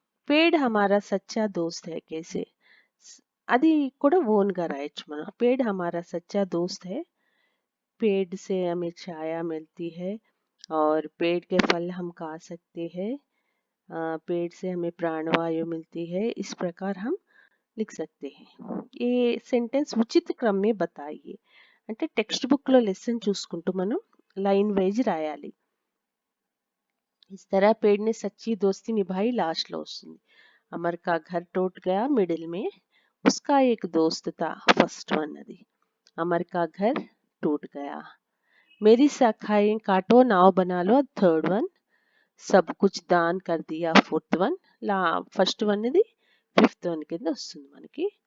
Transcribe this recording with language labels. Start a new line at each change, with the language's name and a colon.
Hindi: पेड़ हमारा सच्चा दोस्त है कैसे,
Telugu: అది కూడా ఓన్ గా రాయొచ్చు మనం।
Hindi: पेड़ हमारा सच्चा दोस्त है, पेड़ से हमें छाया मिलती है और पेड़ के फल हम खा सकते हैं, पेड़ से हमें प्राणवायु मिलती है, इस प्रकार हम लिख सकते हैं। ये सेंटेंस उचित क्रम में बताइए
Telugu: అంటే టెక్స్ట్ బుక్ లో లెసన్ చూసుకుంటూ మనం లైన్ వైజ్ రాయాలి।
Hindi: इस तरह पेड़ ने सच्ची दोस्ती निभाई लास्ट
Telugu: లో వస్తుంది।
Hindi: अमर का घर टूट गया मिडिल में, उसका एक दोस्त था फर्स्ट वन
Telugu: అది।
Hindi: अमर का घर टूट गया, मेरी शाखाएं काटो नाव बना लो थर्ड वन, सब कुछ दान कर दिया फोर्थ वन, फर्स्ट वन
Telugu: ఇది ఫిఫ్త్ వన్ కింద వస్తుంది మనకి।